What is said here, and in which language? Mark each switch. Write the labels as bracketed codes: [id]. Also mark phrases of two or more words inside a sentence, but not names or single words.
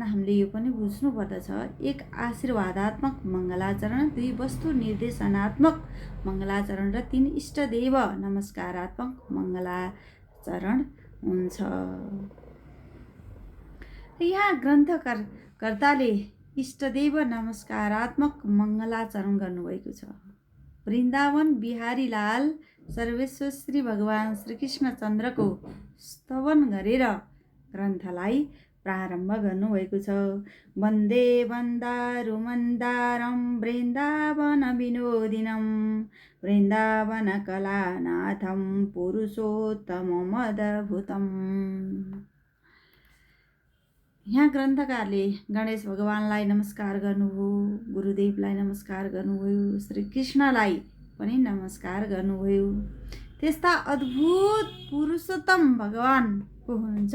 [ne] हामीले यो पनि बुझ्नुपर्दछ। 1 आशीर्वादात्मक मङ्गलाचरण, 2 वस्तु निर्देशनात्मक मङ्गलाचरण र 3 इष्टदेव नमस्कारात्मक मङ्गलाचरण हुन्छ। यहाँ ग्रन्थकर्ताले इष्टदेव नमस्कारात्मक मङ्गलाचरण गर्नुभएको छ। वृन्दावन बिहारी लाल सर्वेश्वर श्री भगवान् श्रीकृष्णचन्द्रको स्तवन गरेर ग्रन्थलाई प्रारम्भ गर्नुभएको छ। [sa] वन्दे वन्दारुमन्दारं वृन्दावन विनोदिनं वृन्दावन कलानाथं पुरुषोत्तममदभुतम्। [ne] यहाँ ग्रन्थकारले गणेश भगवानलाई नमस्कार गर्नुभयो, गुरुदेवलाई नमस्कार गर्नुभयो, श्रीकृष्णलाई पनि नमस्कार गर्नुभयो। त्यस्ता अद्भुत पुरुषोत्तम भगवान को हुनुहुन्छ?